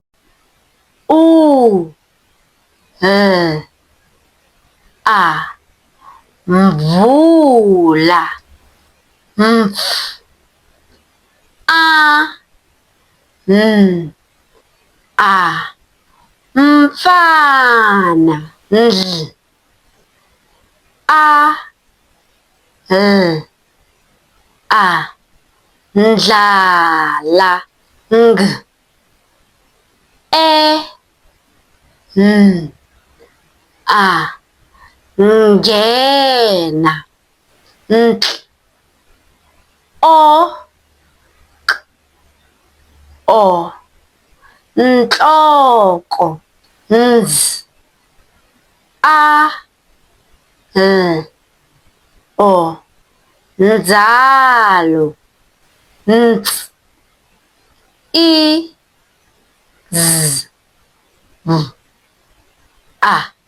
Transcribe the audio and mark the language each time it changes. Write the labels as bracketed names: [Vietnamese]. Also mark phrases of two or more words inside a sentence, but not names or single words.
[Tsonga] U L A mvula mf A N A mfana ndl A L A ndlala ng E N A ngena ntl O K O nhloko nz A L O nzalo ns I Z V A